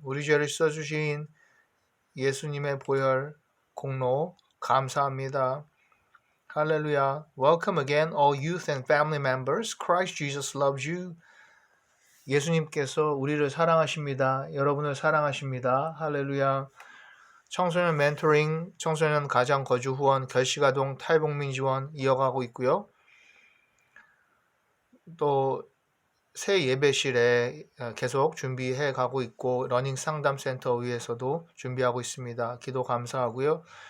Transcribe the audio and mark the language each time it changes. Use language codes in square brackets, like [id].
[ko] 우리 죄를 씻어주신 예수님의 보혈 공로 감사합니다. [en] Hallelujah. Welcome again, all youth and family members. Christ Jesus loves you. [ko] 예수님께서 우리를 사랑하십니다. 여러분을 사랑하십니다. 할렐루야. 청소년 멘토링, 청소년 가장 거주 후원, 결식아동 탈북민 지원 이어가고 있고요. 또 새 예배실에 계속 준비해 가고 있고 러닝 상담센터 위에서도 준비하고 있습니다. 기도 감사하고요.